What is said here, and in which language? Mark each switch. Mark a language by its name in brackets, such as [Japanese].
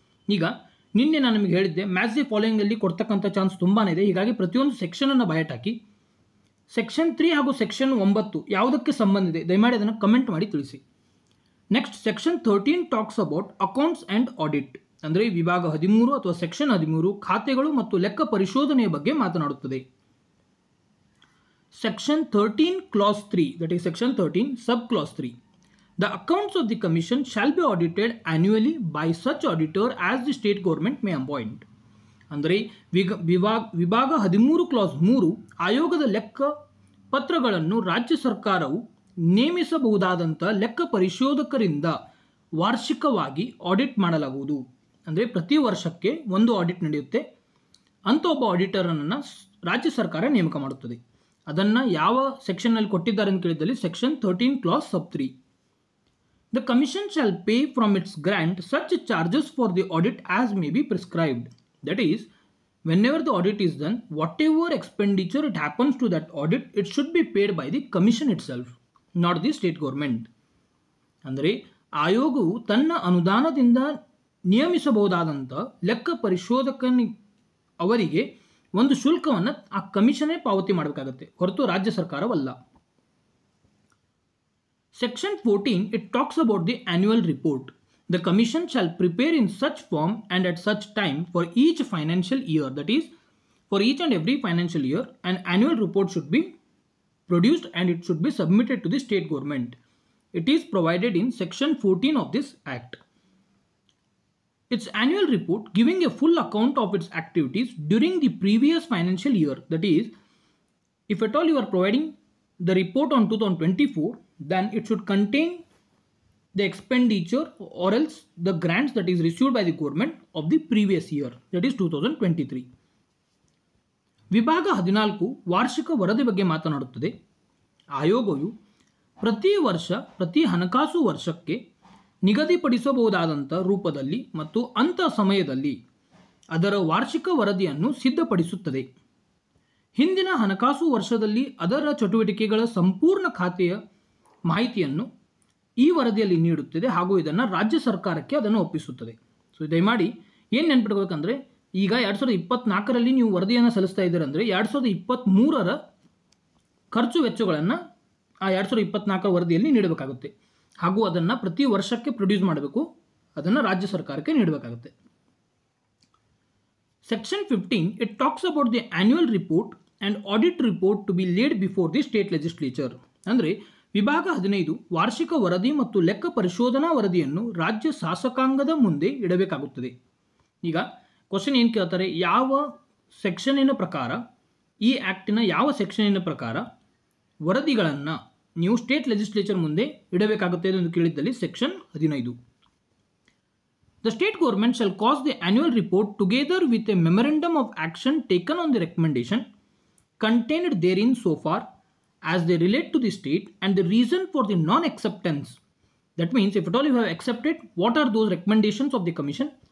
[Kannada] ಈಗ ನಿನ್ನೆ ನಾನು ನಿಮಗೆ ಹೇಳಿದ್ದೆ [English] match the ಫಾಲೋಯಿಂಗಲ್ಲಿ [Kannada] ಕೊಡ್ತಕ್ಕಂಥ ಚಾನ್ಸ್ ತುಂಬಾ ಇದೆ, ಹೀಗಾಗಿ ಪ್ರತಿಯೊಂದು ಸೆಕ್ಷನನ್ನು ಬಯಟ್ ಹಾಕಿ. ಸೆಕ್ಷನ್ 3 ಹಾಗೂ ಸೆಕ್ಷನ್ 9 ಯಾವುದಕ್ಕೆ ಸಂಬಂಧ ಇದೆ ದಯಮಾಡಿ ಅದನ್ನು ಕಮೆಂಟ್ ಮಾಡಿ ತಿಳಿಸಿ. [English] Next section 13 talks about accounts and audit. [Kannada] ಅಂದರೆ ವಿಭಾಗ 13 ಅಥವಾ ಸೆಕ್ಷನ್ 13 ಖಾತೆಗಳು ಮತ್ತು ಲೆಕ್ಕ ಪರಿಶೋಧನೆಯ ಬಗ್ಗೆ ಮಾತನಾಡುತ್ತದೆ. [English] Section 13 clause 3, that is section 13 sub clause 3. The accounts of the commission shall be audited annually by such auditor as the state government may appoint. [Kannada] ಅಂದರೆ ವಿಭಾಗ 13 ಕ್ಲಾಸ್ 3 ಆಯೋಗದ ಲೆಕ್ಕ ಪತ್ರಗಳನ್ನು ರಾಜ್ಯ ಸರ್ಕಾರವು ನೇಮಿಸಬಹುದಾದಂಥ ಲೆಕ್ಕ ಪರಿಶೋಧಕರಿಂದ ವಾರ್ಷಿಕವಾಗಿ ಆಡಿಟ್ ಮಾಡಲಾಗುವುದು. ಅಂದರೆ ಪ್ರತಿ ವರ್ಷಕ್ಕೆ ಒಂದು ಆಡಿಟ್ ನಡೆಯುತ್ತೆ, ಅಂಥ ಒಬ್ಬ ಆಡಿಟರನ್ನು ರಾಜ್ಯ ಸರ್ಕಾರ ನೇಮಕ ಮಾಡುತ್ತದೆ. ಅದನ್ನು ಯಾವ ಸೆಕ್ಷನ್ನಲ್ಲಿ ಕೊಟ್ಟಿದ್ದಾರೆ ಅಂತ ಕೇಳಿದಲ್ಲಿ section 13 class sub 3. [English] The commission shall pay from its grant such charges for the audit as may be prescribed. That is whenever the audit is done, whatever expenditure it happens to that audit, it should be paid by the commission itself, not the state government. [Kannada] ಅಂದರೆ ಆಯೋಗವು ತನ್ನ ಅನುದಾನದಿಂದ ನಿಯಮಿಸಬಹುದಾದಂಥ ಲೆಕ್ಕ ಪರಿಶೋಧಕನ ಅವರಿಗೆ ಒಂದು ಶುಲ್ಕವನ್ನು ಆ ಕಮಿಷನೇ ಪಾವತಿ ಮಾಡಬೇಕಾಗುತ್ತೆ, ಹೊರತು ರಾಜ್ಯ ಸರ್ಕಾರವಲ್ಲ. [English] Section 14, it talks about the annual report. The commission shall prepare in such form and at such time for each financial year, that is, for each and every financial year, an annual report should be produced and it should be submitted to the state government. It is provided in Section 14 of this Act. Its annual report giving a full account of its activities during the previous financial year, that is, if at all you are providing the report on 2024, then it should contain the expenditure or else the grants that is received by the government of the previous year, that is 2023. [Kannada] ವಿಭಾಗ 14 ವಾರ್ಷಿಕ ವರದಿ ಬಗ್ಗೆ ಮಾತನಾಡುತ್ತದೆ. ಆಯೋಗವು ಪ್ರತಿ ವರ್ಷ ಪ್ರತಿ ಹಣಕಾಸು ವರ್ಷಕ್ಕೆ ನಿಗದಿಪಡಿಸಬಹುದಾದಂಥ ರೂಪದಲ್ಲಿ ಮತ್ತು ಅಂಥ ಸಮಯದಲ್ಲಿ ಅದರ ವಾರ್ಷಿಕ ವರದಿಯನ್ನು ಸಿದ್ಧಪಡಿಸುತ್ತದೆ. ಹಿಂದಿನ ಹಣಕಾಸು ವರ್ಷದಲ್ಲಿ ಅದರ ಚಟುವಟಿಕೆಗಳ ಸಂಪೂರ್ಣ ಖಾತೆಯ ಮಾಹಿತಿಯನ್ನು ಈ ವರದಿಯಲ್ಲಿ ನೀಡುತ್ತದೆ ಹಾಗೂ ಇದನ್ನು ರಾಜ್ಯ ಸರ್ಕಾರಕ್ಕೆ ಅದನ್ನು ಒಪ್ಪಿಸುತ್ತದೆ. ಸೊ ದಯಮಾಡಿ ಏನು ನೆನ್ಪಿಡ್ಬೇಕಂದ್ರೆ, ಈಗ 2024ರಲ್ಲಿ ನೀವು ವರದಿಯನ್ನು ಸಲ್ಲಿಸ್ತಾ ಇದ್ದೀರಂದರೆ 2023ರ ಖರ್ಚು ವೆಚ್ಚಗಳನ್ನು ಆ 2024 ವರದಿಯಲ್ಲಿ ನೀಡಬೇಕಾಗುತ್ತೆ ಹಾಗೂ ಅದನ್ನು ಪ್ರತಿ ವರ್ಷಕ್ಕೆ ಪ್ರೊಡ್ಯೂಸ್ ಮಾಡಬೇಕು, ಅದನ್ನು ರಾಜ್ಯ ಸರ್ಕಾರಕ್ಕೆ ನೀಡಬೇಕಾಗುತ್ತೆ. [English] Section 15, it talks about the annual report and audit report to be laid before the state legislature. [Kannada] ಅಂದರೆ ವಿಭಾಗ 15 ವಾರ್ಷಿಕ ವರದಿ ಮತ್ತು ಲೆಕ್ಕ ಪರಿಶೋಧನಾ ವರದಿಯನ್ನು ರಾಜ್ಯ ಶಾಸಕಾಂಗದ ಮುಂದೆ ಇಡಬೇಕಾಗುತ್ತದೆ. ಈಗ ಕ್ವಶನ್ ಏನು ಕೇಳ್ತಾರೆ, ಯಾವ ಸೆಕ್ಷನಿನ ಪ್ರಕಾರ, ಈ ಆ್ಯಕ್ಟಿನ ಯಾವ ಸೆಕ್ಷನಿನ ಪ್ರಕಾರ ವರದಿಗಳನ್ನು ನೀವು ಸ್ಟೇಟ್ ಲೆಜಿಸ್ಲೇಚರ್ ಮುಂದೆ ಇಡಬೇಕಾಗುತ್ತೆ ಎಂದು ಕೇಳಿದ್ದಲ್ಲಿ section 15. [English] The state government shall cause the annual report together with a memorandum of action taken on the recommendation contained therein so far as they relate to the state and the reason for the non-acceptance. That means if at all you have accepted, what are those recommendations of the commission?